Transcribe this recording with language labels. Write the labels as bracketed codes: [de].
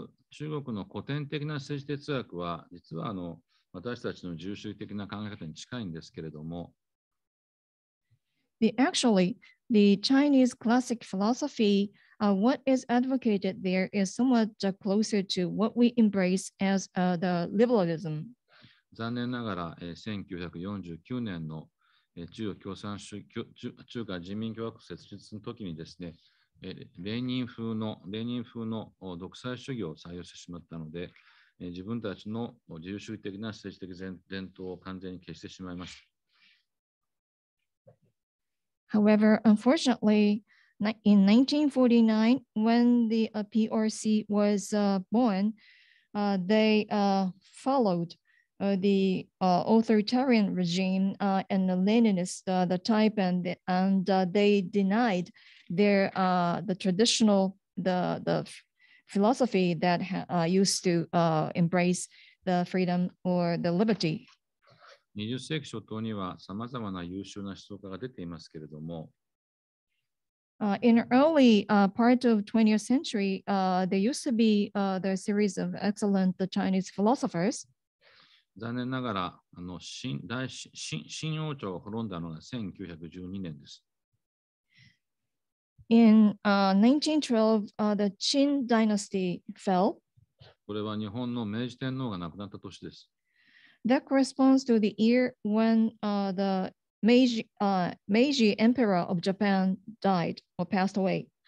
[ja] 中国の古典的な政治哲学は、実は私たちの自由主義的な考え方に近いんですけれども、 [en] Actually, the Chinese classic philosophy, what is advocated there is somewhat closer to what we embrace as the liberalism. [ja] 残念ながら、1949年の中華人民共和国設立の時にですね、レーニン風の独裁主義を採用してしまったので、自分たちの自由主義的な政治的伝統を完全に消してしまいました。 [en] However, unfortunately, in 1949, when the PRC was born, they followed the authoritarian regime and the Leninist the type, and they denied their the traditional the philosophy that used to embrace the freedom or the liberty. [ja] 20世紀初頭にはさまざまな優秀な思想家が出ていますけれども、 [en] in early part of 20th century, there used to be the series of excellent Chinese philosophers. [ja] 残念ながら清王朝が滅んだのが1912年です。 [en] In 1912, the Qin dynasty fell. [ja] これは日本の明治天皇が亡くなった年です。 [en] That corresponds to the year when the Meiji Emperor of Japan died or passed away.